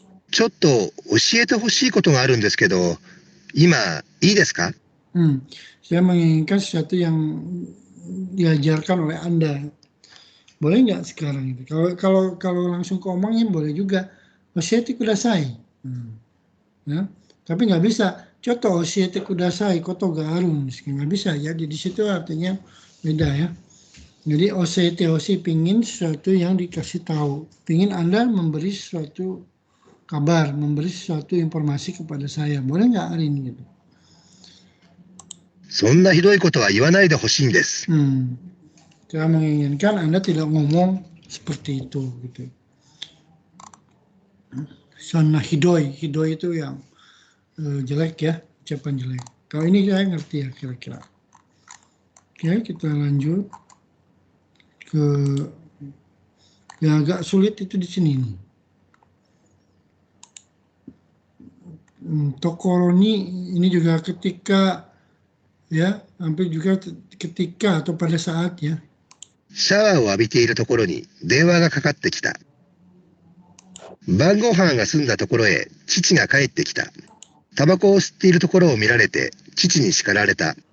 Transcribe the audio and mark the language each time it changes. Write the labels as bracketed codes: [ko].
[ja] ちょっと教えてほしいことがあるんですけど、今いいですか？ [id] Saya menginginkan sesuatu yang diajarkan oleh Anda. Boleh nggak sekarang itu? Kalau langsung ke omongnya boleh juga. [ja] Oshete kudasai. [id] Ya. Tapi nggak bisa. Contoh [ja] oshete kudasai koto ga aru. [id] Nggak bisa ya. Di situ artinya beda ya. Jadi [ja] oshete hoshi [id] pingin sesuatu yang dikasih tahu. Pingin Anda memberi sesuatu kabar, memberi sesuatu informasi kepada saya. Boleh nggak hari ini gitu? [ja] そんなひどいことは言わないでほしいんです。 [id] Saya menginginkan Anda tidak ngomong seperti itu gitu. [ja] Sonna hidoi [id] itu yang jelek ya, ucapan jelek. Kalau ini saya ngerti ya kira-kira. Oke, kita lanjut ke yang agak sulit itu di sini nih. Tokoro ini juga ketika ya, hampir juga ketika atau pada saat ya. [ja] シャワーを浴びているところに電話がかかってきた。晩ご飯が済んだところへ父が帰ってきた。タバコを吸っているところを見られて父に叱られた。